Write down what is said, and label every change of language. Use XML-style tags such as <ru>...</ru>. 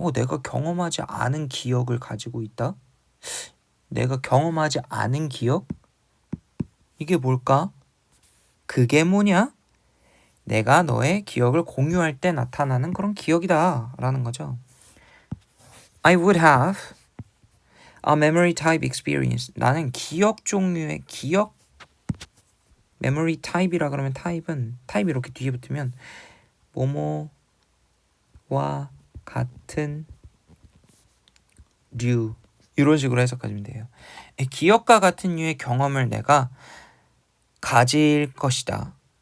<ko>내가 경험하지 않은 기억을 가지고 있다? 내가 경험하지 않은 기억? 이게 뭘까? 그게 뭐냐? 내가 너의 기억을 공유할 때 나타나는 그런 기억이다 라는 거죠.</ko> <en>I would have a memory type experience.</en> <ko>나는 기억 종류의 기억</ko> <en>memory type</en> <ko>이라 그러면 타입이 이렇게 뒤에 붙으면 뭐뭐와 같은 류 이런 식으로 해석하시면 돼요. 기억과 같은 류의 경험을 내가 가질 것이다.</ko>